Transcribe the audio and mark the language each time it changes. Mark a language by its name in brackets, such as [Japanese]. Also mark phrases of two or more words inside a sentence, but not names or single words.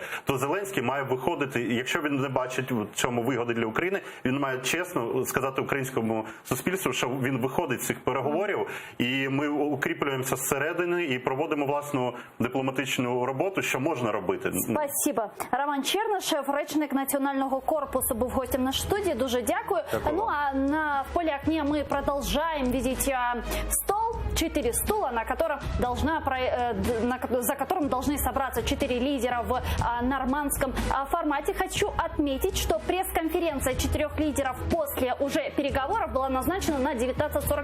[Ukrainian] То Зеленський має виходити, якщо він не бачить в цьому вигоди для України, він має чесно сказати українському суспільству, що він виходить з цих переговорів, і ми укріплюємося зсередини і проводимо власну дипломатичну роботу, що можна робити. [Russian] Спасибо. [Ukrainian] Роман Чернышев, речник Національного корпусу, був гостем нашої студії. Дуже дякую. [Russian] Ну а в поле окне мы продолжаем видеть стол, 4 стула, за которым должны собраться 4 лидера в нормандском формате. Хочу отметить, что пресс-конференция 4 лидеров после уже переговоров была назначена на 19:45.